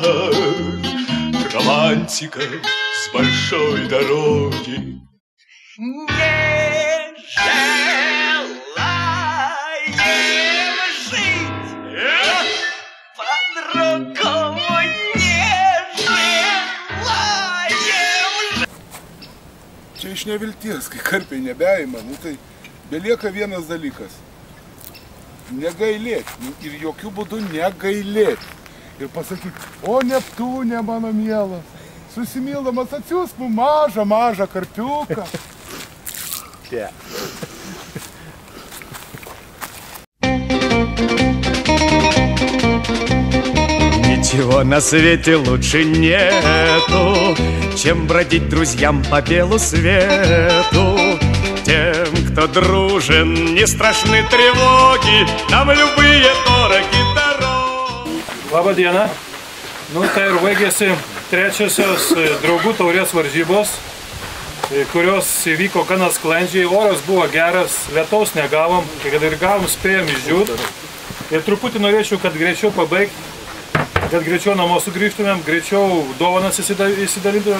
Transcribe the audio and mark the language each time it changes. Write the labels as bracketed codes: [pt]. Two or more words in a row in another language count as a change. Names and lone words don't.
[ru] Романтика с большой дороги. Не желаем жить, по-другому не желаем. [lt] Čia iš nevilties, kai karpiai nebeima, nu tai belieka vienas dalykas. Negailėti ir jokių būdų negailėti. Ir pasakyti, o Neptūne mano mielas, susimildamas atsiųsk mums mažą karpiuką. Yeah. [ru] Ничего на свете лучше нету, чем бродить друзьям по белу свету. Тем, кто дружен, не страшны тревоги, нам любые дороги дороги. [lt] Labą dieną. Nu, tai ir baigėsi trečiosios draugų taurės varžybos, kurios įvyko gana sklandžiai. Oras buvo geras, lietaus negavom, kad ir gavom spėjom išdžiūt. Ir truputį norėčiau, kad greičiau pabaigti, kad greičiau namo sugrįžtumėm, greičiau dovanas įsidalintumėm.